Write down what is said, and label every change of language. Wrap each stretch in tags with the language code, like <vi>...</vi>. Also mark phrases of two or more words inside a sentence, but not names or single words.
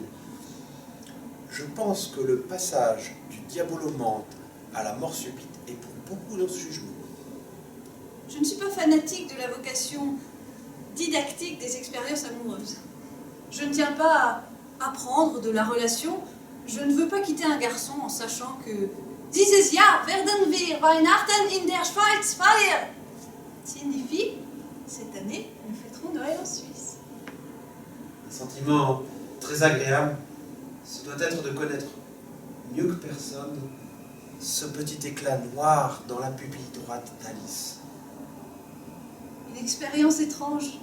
<fr>Je pense que le passage du diabolomante à la mort subite est pour beaucoup dans ce jugement. Je ne suis pas fanatique de la vocation didactique des expériences amoureuses. Je ne tiens pas à apprendre de la relation. Je ne veux pas quitter un garçon en sachant que</fr> <de>Dieses Jahr werden wir Weihnachten in der Schweiz feiern</de> <fr>signifie cette année nous fêterons Noël en Suisse. Un sentiment très agréable, ce doit être de connaître mieux que personne ce petit éclat noir dans la pupille droite d'Alice. Une expérience étrange.</fr>